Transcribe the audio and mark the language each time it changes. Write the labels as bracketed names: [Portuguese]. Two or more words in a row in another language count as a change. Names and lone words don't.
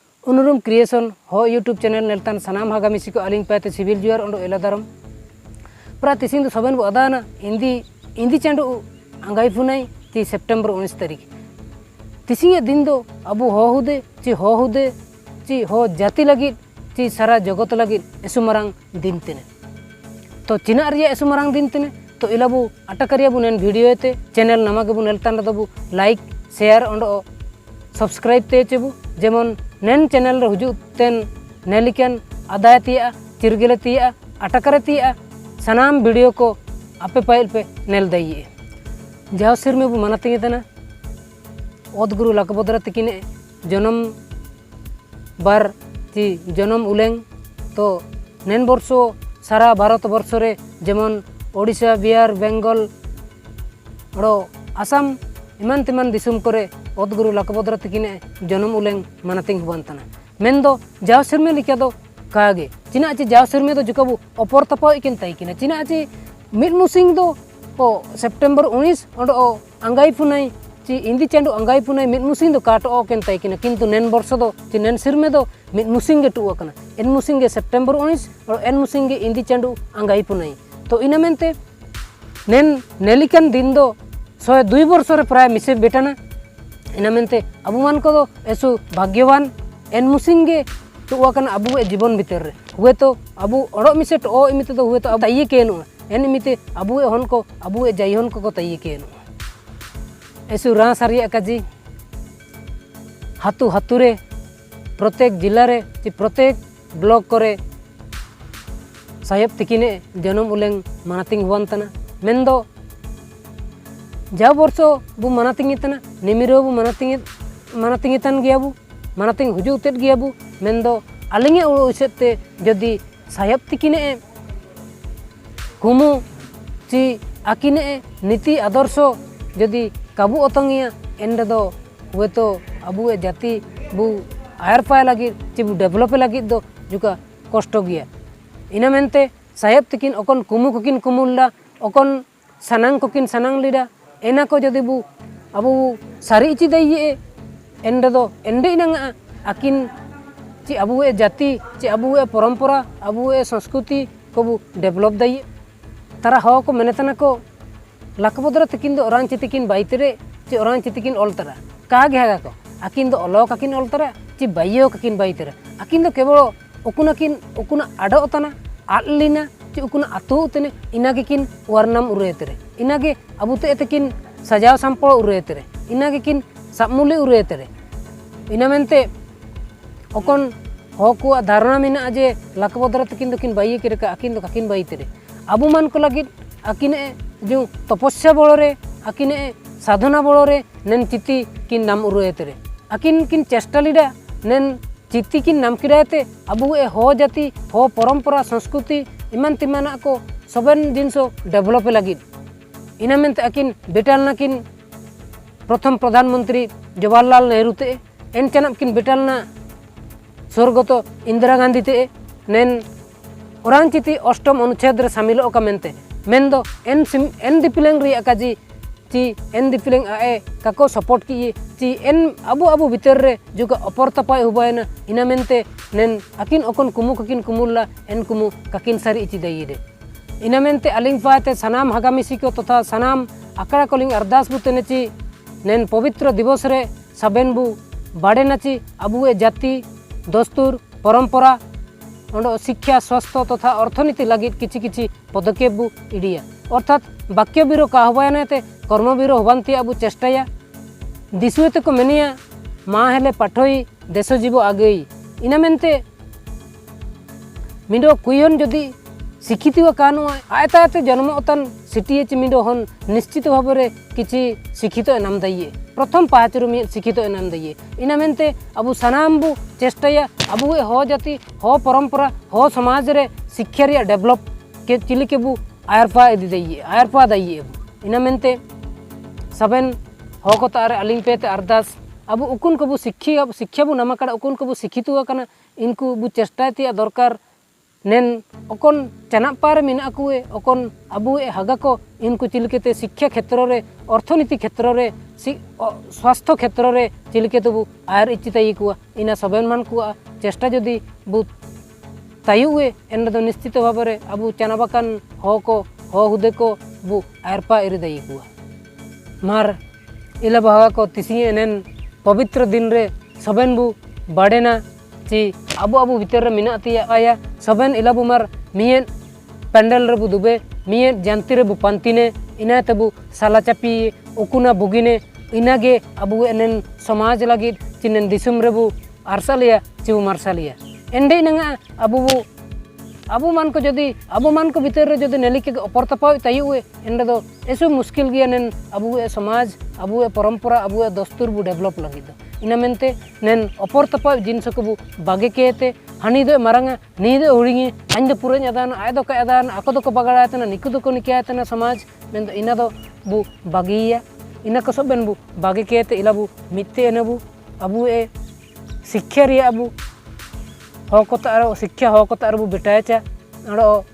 [Ho] उनुरुम क्रिएशन हो [English] YouTube channel [Ho] नेलतान सनाम हागा मिसी को अलिंग पाते सिविल जुआर ओंडो एलादारम प्रा तिसिंग दो सबन अदाना इंदी चांडो अंगाई फुनाई ती सेप्टेम्बर 19 तारीख तिसिंग दिन दो अबु हो हुदे ची हो जाति लगी ची सारा जगत लगी एसुमरांग दिन तेने तो चिना रिया एसुमरांग दिन तेने तो इलाबु अटकरिया बु नेन वीडियो ते चैनल नमागे बु नेलतान दबु लाइक शेयर ओंडो सब्सक्राइब ते चेबु जेमन नेन चैनल रे हुजु तेन नेलिकन अदायतिया चिरगेलतिया अटकरतिया सनाम वीडियो को आपे पाइल पे नेल दइए जाव सिर में बु मनाते तना ओद गुरु लक बदरा तकिने जन्म बार ची जन्म उलेंग तो नेन वर्षो सारा भारत वर्ष रे जेमन ओडिशा बिहार बेंगल ओडो आसाम इमान तिमान दिसुम करे ओद गुरु लक बदरा तकिने जन्म उलेंग मनातिंग हुआन तना मेन दो जाव सिर में लिखा दो कागे चिना ची जाव सिर में दो जुकाबु अपर तपा इकिन ताइकिना चिना ची मिड मुसिंग दो ओ सेप्टेम्बर 19 ओडो अंगाई फुनाई ची इंदी चांडो अंगाई फुनाई मिड मुसिंग दो काट ओ केन ताइकिना किंतु नेन वर्ष दो ची नेन सिर में दो मिड मुसिंग गे टुआ कना एन मुसिंग गे सेप्टेम्बर 19 और एन मुसिंग गे इंदी चांडो अंगाई फुनाई तो इना मेनते नेन नेलिकन दिन दो 102 वर्ष रे प्राय मिसे बेटाना इना मेनते अबु मान को दो एसु भाग्यवान एन मुसिंग गे टुआ कना अबु ए जीवन भीतर रे हुए तो अबु ओडो मिसे तो ओ इमिते दो हुए तो अब ताइए केनु एन इमिते अबु ए हन को अबु ए जाई हन को ताइए केनु एसु रा सारिया काजी हातु हातुरे प्रत्येक जिला रे ची प्रत्येक ब्लॉक करे साहेब तिकिने जन्म उलेंग मनातिंग हुआन तना मेन दो जा वर्षो बु मनातिंग तना निमिरो बु मनातिंग तन गया बु मनातिंग हुजु उतेत गया बु मेन दो अलिंगे उसेते जदि साहेब तिकिने कुमु ची आकिने नीति आदर्श जदि काबू अतंगिया एंड दो हुए तो अबु ए जाति बु आयर पाए लगी ची बु डेवलप लगी दो जुका कष्ट गया इना मेनते साहेब तिकिन ओकन कुमु कोकिन कुमुल्ला ओकन सनांग कोकिन सनांग लीडा एना को जदि बु अबु सारी इची दइए एंड दो एंडे इनंगा आकिन ची अबु ए जाति ची अबु ए परंपरा अबु ए संस्कृति को बु डेवलप दइए तारा हो को मेनेतना को लकबदरा तकिन दो ओरान चितिकिन बाइतरे ची ओरान चितिकिन ओलतरा का गेगा को आकिन दो ओलो काकिन ओलतरा ची बाइयो काकिन बाइतरा आकिन दो केवल उकुना आडो तना आलिना ची उकुना आतु तने इनागे किन वर्णम उरेतरे इनागे अबुते तकिन सजाव संपो उरेतरे इनागे किन सबमुले उरेतरे इना मेनते ओकन होको धारणा मिना जे लकबदरा तकिन दो किन बाइये केरका आकिन दो काकिन बाइतरे अबु मान को लगी आकिने जो तपस्या बड़े आकिने साधना बड़े नेन चिति किन नाम उरुएतरे आकिन किन चेष्टा लीडा नेन चिति किन नाम किराते अबु ए हो जाति हो परंपरा संस्कृति इमान तिमाना को सबन जिनसो डेवलप लगी इना मेनते आकिन बेटालना किन [Hindi] प्रथम प्रधानमंत्री [Ho] जवाहरलाल नेहरू ते एन चनम किन बेटालना स्वर्गत इंदिरा गांधी ते नेन ओरान चिति [Hindi] अष्टम अनुच्छेद [Ho] रे शामिल ओका मेनते मेनदो एन दिपिलेंग रि अकाजी ची एन दिपिलेंग आए काको सपोर्ट की ची एन अबु भीतर रे जो का अपर तपाय हुबायना इना मेनते नेन अकिन ओकन कुमु ककिन कुमुल्ला एन कुमु ककिन सारी इची दई दे इना मेनते अलिंग पाते सनाम हगामिसी को तथा सनाम आकड़ा कोलिंग अरदास बुतेने ची नेन पवित्र दिवस रे सबेन बु बाडे नची अबु ए जाति दस्तूर परंपरा ओंडो शिक्षा स्वास्थ्य तथा अर्थनीति लगी किछि किछि पदक्षेप बु इडिया अर्थात वाक्य बीरो का हवायनाते कर्म बीरो हबांती अबु चेष्टाया दिसुएते को मेनिया माँ हेले पाठोई देश जीव आगई इना मेनते मिडो कुयन जदि शिक्षित कानु आयताते जन्म अतन सिटिए ची मिडो हन निश्चित भाव रे किछि शिक्षित नाम दइए प्रथम पाचरु मी शिक्षित नाम दइए इना मेनते अबु सनाम बु चेष्टाया अबु ए हो जाति हो परंपरा हो समाज रे शिक्षा रे डेवलप के चिली के बु आयरपा इदि दइए आयरपा दइए इना मेनते सबन हो को तारे अलिंग पेते अरदास अबु उकुन को बु शिक्षा बु नामा कड़ा उकुन को बु शिक्षित कना इनको बु चेष्टा तिया दरकार नेन ओकन चना पार मिना कुए ओकन अबुए हागा को इनको चिलकेते शिक्षा क्षेत्र रे अर्थनीति क्षेत्र रे स्वास्थ्य क्षेत्र रे चिलकेते बु आयर इचिताई कुआ इना सबन मान कुआ चेष्टा जदि बु तायुए एन दो निश्चित भाव रे अबु चना बाकान हो को हो हुदे को बु आयरपा इरि दई कुआ मार इला बहावा को तिसी एनन पवित्र दिन रे सबन बु बाडेना ची अबु अबु भीतर रे मिना तिया आया सबन इला बु मार मियन पेंडल रे बु दुबे मियन जानती रे बु पंतिने इना तबु साला चापी उकुना बुगिने इनागे अबु एनन समाज लगी चिनन दिसुम रे बु आरसालिया चिउ मारसालिया एंडे नंगा अबु मान को जदि अबु मान को भीतर रे जदि नेलिके अपर तपाव तायुए एंडे दो एसु मुश्किल गिया नेन अबु समाज अबु परंपरा अबु दस्तूर बु डेवलप लगी दो इना मेनते नेन अपर तपाव जिनस को बु बागे केते हानि दो मारंगा नी दो उड़िंगे अन दो पुरे अदान आय दो का अदान आको दो को बगाड़ा तना निकु दो को निकाय तना समाज मेन इना दो बु बागिया इना को सब बु बागे केते इला बु मिते एनबु अबु शिक्षा रे अबु होकोतारो शिक्षा होकोतारो बु बेटायचा अड़ो